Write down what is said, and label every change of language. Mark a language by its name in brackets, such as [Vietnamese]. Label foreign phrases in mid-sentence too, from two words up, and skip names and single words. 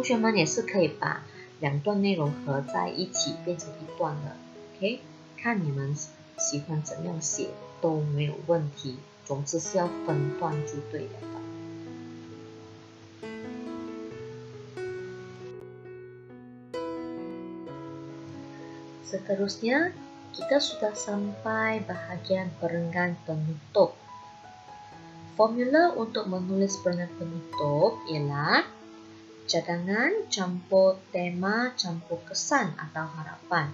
[Chinese] 学们也是可以把2段内容合在一起变成1段的。OK， 看你们喜欢怎样写都没有问题，总之是要分段就对了的。 [Malay] Seterusnya, kita sudah sampai bahagian perenggan penutup. Formula untuk menulis perenggan penutup ialah cadangan campur tema campur kesan atau harapan.